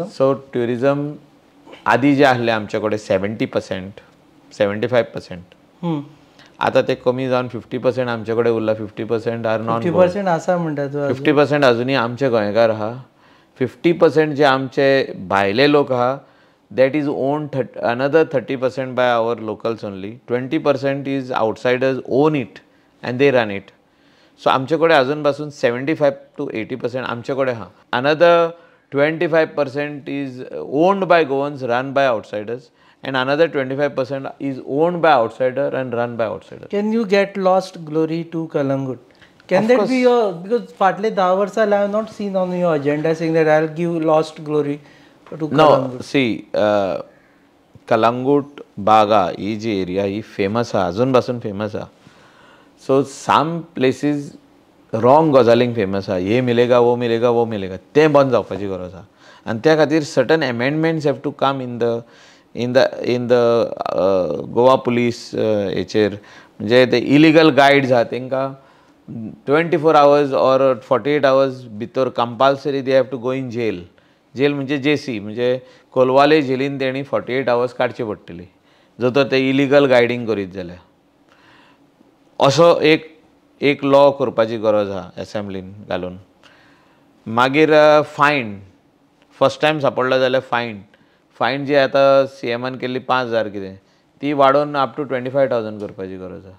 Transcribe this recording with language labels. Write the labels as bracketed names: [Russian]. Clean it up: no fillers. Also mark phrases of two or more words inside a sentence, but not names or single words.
[English] So tourism [Konkani] आदी जे आहले आमचे कडेन 70%, 75%. आता ते कमी जावन 50% आमचे कडेन उरला. 50% आर नॉन. 50% आसा म्हणटा तूं. 50% अजुनूय आमचे गोंयकार आहा. [English] 50% [Konkani] जे आमचे भायले लोक आहा [English] that is owned another 30% by our locals only. 20% is outsiders own it and they run it. [Konkani] So आमचे कडेन अजून पासून 75 to 80% आमचे कडेन आहा. [English] Another 25% is owned by Goans, run by outsiders, and another 25% is owned by outsider and run by outsider. Can you get lost glory to Kalangut? Can that be your, because [Konkani] फाटले 10 वर्सां [English] I have not seen on your agenda saying that I'll give lost glory to Kalangut. No, see, Kalangut, Baga, [Konkani] ही जी एरिया ही फेमस आहा, अजून पासून फेमस आहा. [English] So some places wrong [Konkani] गजालींक फेमस आहा. [Hindi] हे मिलेगा, वो मिलेगा, वो मिलेगा, [Konkani] तें बंद जावपाची गरज आहा. आनी त्या खातीर [English] certain amendments have to come in the Goa police हेचेर. [Konkani] म्हणजे ते [English] illegal guides [Konkani] आहा तांकां [English] 24 hours or 48 hours भितर compulsory they have to go in jail. [Konkani] जेल म्हणजे जेसी, म्हणजे कोलवाले जेलीन तेणी [English] 48 hours [Konkani] काडची पडटली जर तर ते [English] illegal guiding [Konkani] करीत जाल्यार. असो एक लॉ करपाची गरज आहा एसेंब्लीन घालून. मागीर फायन, [English] first time [Konkani] सापडलो जाल्यार फायन जी आतां CMन केल्ली 5,000 कितें, ती वाडोवन [English] up to [Konkani] 25,000 करपाची गरज आहा.